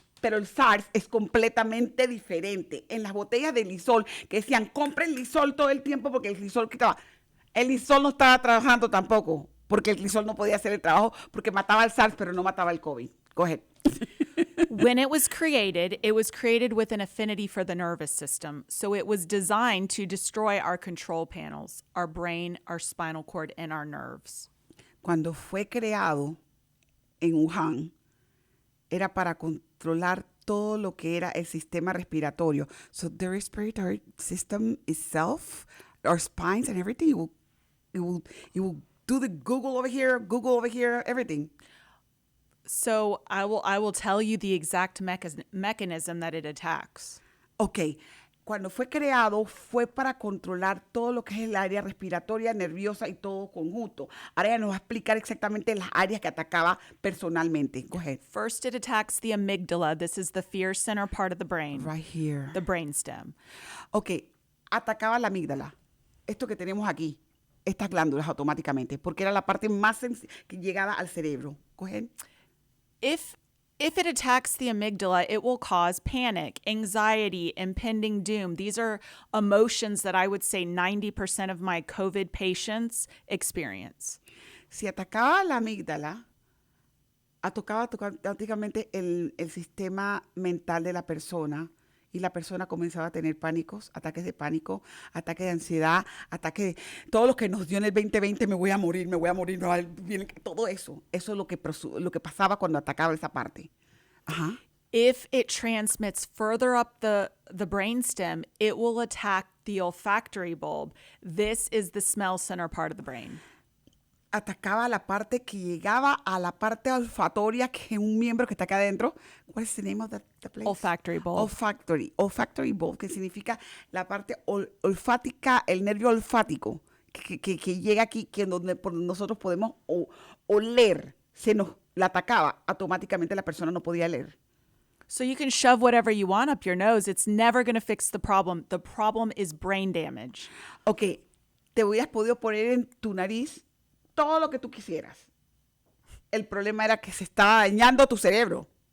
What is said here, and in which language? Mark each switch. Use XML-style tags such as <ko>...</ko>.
<es>Pero el SARS es completamente diferente. En las botellas de Lysol, que decían, compren Lysol todo el tiempo porque el Lysol no estaba trabajando tampoco, porque el Lysol no podía hacer el trabajo, porque mataba al SARS, pero no mataba el COVID.</es> <en>Go ahead. When it was created with an affinity for the nervous system. So it was designed to destroy our control panels, our brain, our spinal cord, and our nerves.</en> <es>Cuando fue creado en Wuhan, era para controlar todo lo que era el sistema respiratorio.</es> <en>So the respiratory system itself, our spines and everything, it will do the Google over here, everything. So I will tell you the exact mechanism that it attacks.</en> <es>Ok, cuando fue creado fue para controlar todo lo que es el área respiratoria, nerviosa y todo conjunto. Ahora ella nos va a explicar exactamente las áreas que atacaba personalmente.</es> <en>Go ahead. First, it attacks the amygdala. This is the fear center part of the brain. Right here. The brainstem.</en> <es>Ok, atacaba la amígdala. Esto que tenemos aquí, estas glándulas automáticamente, porque era la parte más que llegaba al cerebro.</es> <en>Go ahead. If it attacks the amygdala, it will cause panic, anxiety, impending doom. These are emotions that I would say 90% of my COVID patients experience.</en> <es>Si atacaba la amígdala, atacaba automáticamente el sistema mental de la persona y la persona comenzaba a tener pánicos, ataques de pánico, ataques de ansiedad, ataques de todo lo que nos dio en el 2020, me voy a morir, todo eso. Eso es lo que pasaba cuando atacaba esa parte. Ajá.</es> <en>If it transmits further up the brainstem, it will attack the olfactory bulb. This is the smell center part of the brain.</en> <es>Atacaba la parte que llegaba a la parte olfatoria, que es un miembro que está acá adentro.</es> <en>What is the name of the place? Olfactory bulb.</en> <es>Olfactory bulb, que significa la parte olfática, el nervio olfático, que llega aquí, que donde nosotros podemos oler. Se nos la atacaba, automáticamente la persona no podía leer.</es> <en>So you can shove whatever you want up your nose. It's never going to fix the problem. The problem is brain damage.</en> <es>Ok, te hubieras podido poner en tu nariz todo lo que tú quisieras. El problema era que se estaba dañando tu cerebro.</es>